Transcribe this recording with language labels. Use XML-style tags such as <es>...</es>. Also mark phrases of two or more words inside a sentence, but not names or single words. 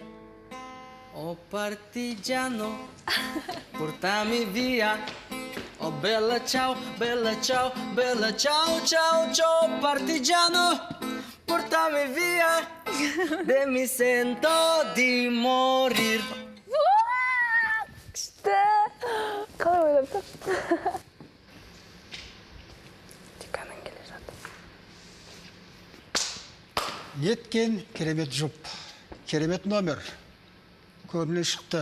<it>Oh partigiano, portami via. Oh bella ciao, bella ciao, bella ciao, ciao, ciao. Partigiano, portami via e mi sento di morir.</it> <kk>күшті. Қалай ойлапты? Деканың келе жатыр. Неткен керемет жұп, керемет номер. Көріне шықты.</kk>